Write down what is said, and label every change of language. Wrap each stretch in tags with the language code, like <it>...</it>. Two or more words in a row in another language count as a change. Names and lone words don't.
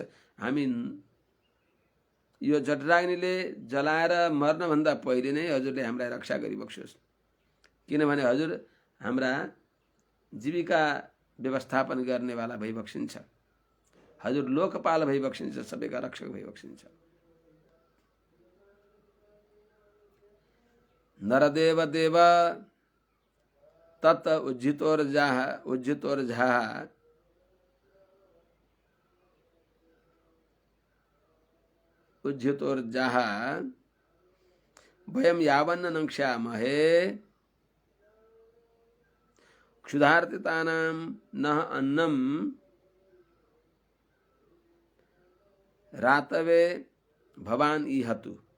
<ne>हामी यो जठराग्निले जलाएर मर्नभन्दा पहिले नै हजुरले हामीलाई रक्षा गरिबक्सियोस्। किनभने हजुर हाम्रा जीविका व्यवस्थापन गर्नेवाला भइबक्सिन्छ, हजुर लोकपाल भइबक्सिन्छ, सबैका रक्षक भइबक्सिन्छ।</ne> <sa>नरदेव देव तत् उज्जितोर्झा वयं यावन्न नङ्क्ष्यामहे क्षुधार्तितानां नः अन्नं रातवे भवान् ईहतु।</sa>